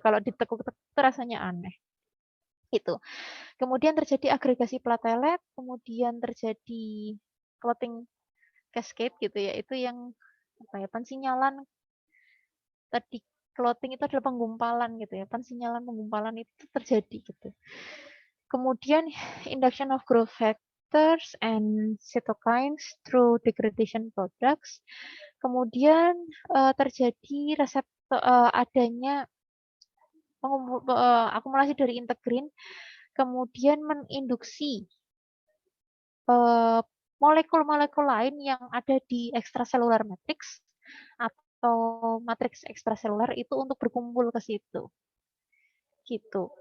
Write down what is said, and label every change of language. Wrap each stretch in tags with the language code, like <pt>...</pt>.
<id>Kalau ditekuk-tekuk itu rasanya aneh. Gitu. Kemudian terjadi agregasi platelet, kemudian terjadi clotting cascade gitu ya. Itu yang pensinyalan tadi, clotting itu adalah penggumpalan gitu ya. Pensinyalan penggumpalan itu terjadi gitu. Kemudian</id> <en>induction of growth factors and cytokines through degradation products.</en> <id>Kemudian terjadi reseptor adanya akumulasi dari integrin, kemudian menginduksi molekul-molekul lain yang ada di extracellular matrix atau matriks ekstraseluler itu untuk berkumpul ke situ. Gitu.</id>